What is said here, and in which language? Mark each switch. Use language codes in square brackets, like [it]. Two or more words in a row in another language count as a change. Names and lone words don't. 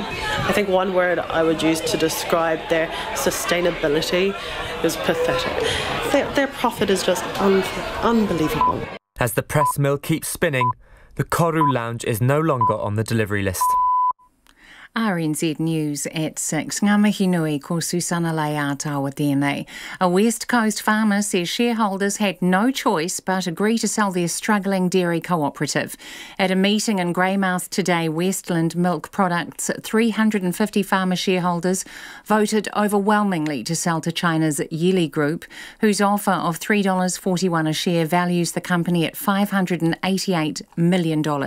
[en] I think one word I would use to describe their sustainability is pathetic. Their profit is just unbelievable. As the press mill keeps spinning, the Koru Lounge is no longer on the delivery list. RNZ News at 6. [mi] Ngā mihi nui ko Susana Leata tēnei. [en] A West Coast farmer says shareholders had no choice but agree to sell their struggling dairy cooperative. At a meeting in Greymouth today, Westland Milk Products' 350 farmer shareholders voted overwhelmingly to sell to China's Yili Group, whose offer of $3.41 a share values the company at $588 million.